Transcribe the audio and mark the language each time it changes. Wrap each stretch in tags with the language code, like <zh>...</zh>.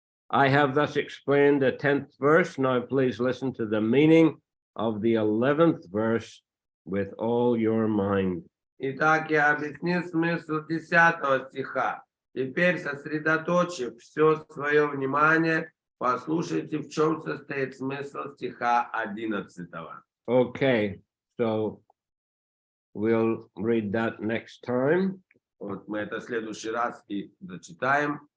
<en>I have thus explained the 10th verse. Now please listen to the meaning of the 11th verse with all your mind.</en> <ru>Итак, я объяснил смысл 10 стиха. Теперь, сосредоточив все свое внимание, послушайте, в чем состоит смысл стиха 11.</ru> <en>Okay, so we'll read that next time.</en> <ru>Вот мы это в следующий раз и зачитаем.</ru>